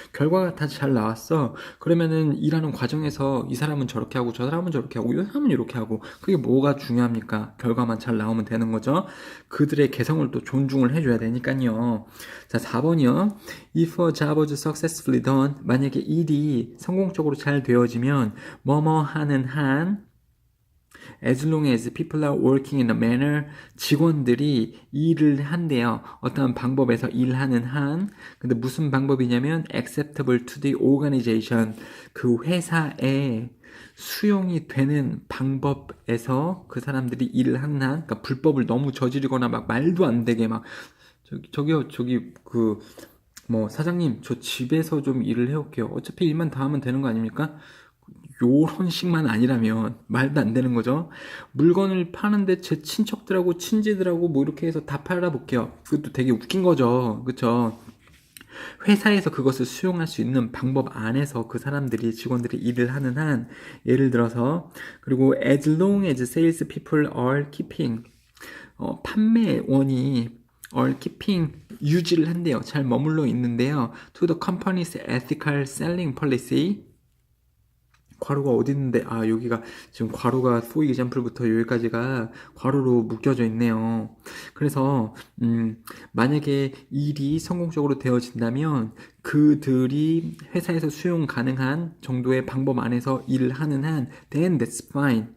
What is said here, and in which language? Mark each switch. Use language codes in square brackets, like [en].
[ko] 결과가 다 잘 나왔어. 그러면은 일하는 과정에서 이 사람은 저렇게 하고 저 사람은 저렇게 하고 이 사람은 이렇게 하고 그게 뭐가 중요합니까? 결과만 잘 나오면 되는 거죠. 그들의 개성을 또 존중을 해줘야 되니까요. 자, 4번이요. [en] If a job was successfully done, [ko] 만약에 일이 성공적으로 잘 되어지면 뭐뭐 하는 한 [en] as long as people are working in a manner, [ko] 직원들이 일을 한대요. 어떠한 방법에서 일하는 한. 근데 무슨 방법이냐면 [en] acceptable to the organization, [ko] 그 회사에 수용이 되는 방법에서 그 사람들이 일을 하는 한, 그러니까 불법을 너무 저지르거나 막 말도 안 되게 막 저기요 그 뭐 사장님 저 집에서 좀 일을 해올게요. 어차피 일만 다 하면 되는 거 아닙니까? 요런 식만 아니라면 말도 안 되는 거죠. 물건을 파는데 제 친척들하고 친지들하고 뭐 이렇게 해서 다 팔아볼게요. 그것도 되게 웃긴 거죠. 그쵸? 회사에서 그것을 수용할 수 있는 방법 안에서 그 사람들이 직원들이 일을 하는 한, 예를 들어서 그리고 [en] as long as sales people are keeping, [ko] 판매원이 [en] are keeping, [ko] 유지를 한대요. 잘 머물러 있는데요. [en] to the company's ethical selling policy. [ko] 괄호가 어디 있는데, 여기가 지금 괄호가 [en] for example [ko] 부터 여기까지가 괄호로 묶여져 있네요. 그래서 만약에 일이 성공적으로 되어진다면 그들이 회사에서 수용 가능한 정도의 방법 안에서 일을 하는 한 [en] then that's fine.